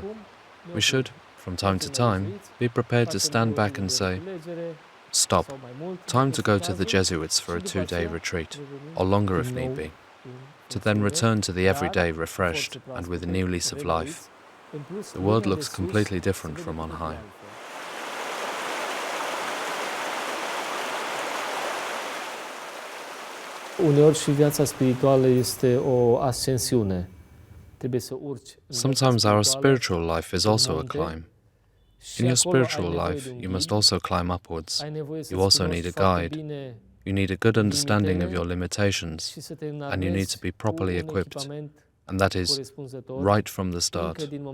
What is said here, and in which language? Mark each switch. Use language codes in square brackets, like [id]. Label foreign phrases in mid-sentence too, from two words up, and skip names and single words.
[en] We should, from time to time, be prepared to stand back and say, stop, time to go to the Jesuits for a 2-day retreat, or longer if need be, to then return to the everyday refreshed and with a new lease of life. The world looks completely different from on high. [ro] Uneori și viața spirituală este o ascensiune. Trebuie să urci. [en] Sometimes our spiritual life is also a climb. In your spiritual life, you must also climb upwards. You also need a guide. You need a good understanding of your limitations, and you need to be properly equipped, and that is right from the start.